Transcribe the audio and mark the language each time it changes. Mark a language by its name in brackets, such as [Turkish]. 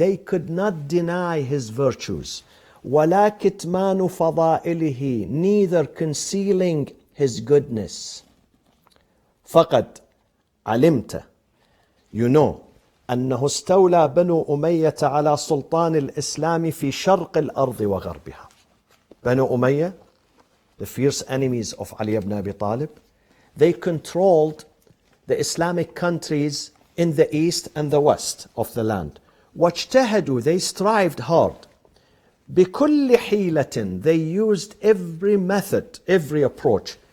[English] They could not deny his virtues. [Arabic] وَلَا كِتْمَانُ فَضَائِلِهِ. [English] Neither concealing his goodness. [Arabic] فَقَدْ عَلِمْتَ. [English] You know [Arabic] أنه استولى بنو أمية على سلطان الإسلام في شرق الأرض وغربها. [English] Banu Umayyah, the fierce enemies of Ali ibn Abi Talib, they controlled the Islamic countries in the east and the west of the land. [Arabic] واجتهدوا, [English] they strived hard. [Arabic] بكل حيلة, [English] they used every method, every approach.